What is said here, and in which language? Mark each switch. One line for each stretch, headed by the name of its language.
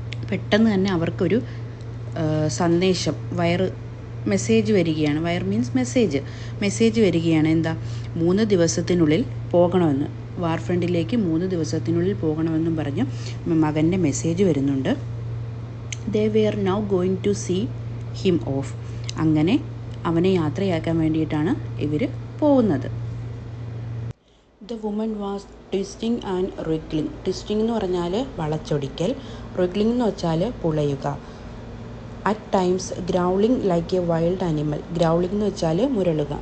Malayalam: പെട്ടെന്ന് തന്നെ അവർക്കൊരു സന്ദേശം, മെസ്സേജ് വരികയാണ്. വയർ മീൻസ് മെസ്സേജ് വരികയാണ്. 3 ദിവസത്തിനുള്ളിൽ പോകണമെന്ന്, വാർ ഫ്രണ്ടിലേക്ക് 3 ദിവസത്തിനുള്ളിൽ പോകണമെന്നും പറഞ്ഞ് മകൻ്റെ മെസ്സേജ് വരുന്നുണ്ട്.
English: They were now going to see him off.
Malayalam: അങ്ങനെ അവനെ യാത്രയാക്കാൻ വേണ്ടിയിട്ടാണ് ഇവർ പോകുന്നത്.
English: The woman was twisting and wriggling.
Malayalam: Twisting എന്ന് പറഞ്ഞാൽ വളച്ചൊടിക്കൽ, റിഗ്ലിംഗ് എന്ന് വെച്ചാൽ പുളയുക.
English: At times growling like a wild animal. Growling
Malayalam: എന്ന് വെച്ചാൽ മുരളുക.